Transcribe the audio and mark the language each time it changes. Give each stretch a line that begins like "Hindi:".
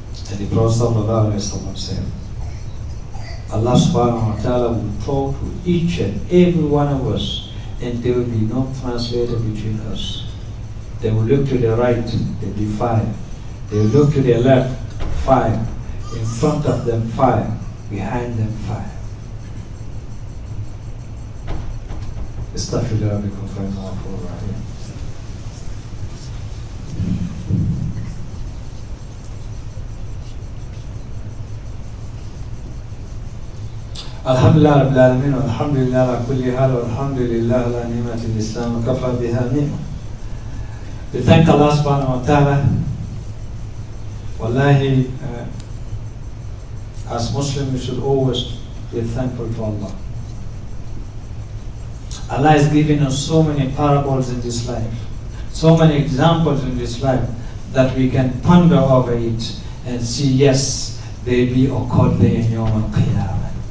English: And the Prophet said, Allah subhanahu wa ta'ala will talk to each and every one of us, and there will be no translator between us. They will look to the right, there will be 5. They will look to the left, 5. In front of them fire, behind them fire.
Arabic: استغفر ربكم فإنه غفور رحيم. الحمد لله رب العالمين والحمد لله على كل حال والحمد لله على نعمة الإسلام وكفى بها نعمة.
English: We thank Allah subhanahu wa ta'ala. Wallahi, as Muslims we should always be thankful to Allah. Allah has given us so many parables in this life, so many examples in this life that we can ponder over it and see, yes, they be occurred there in Yawm al-Qiyamah.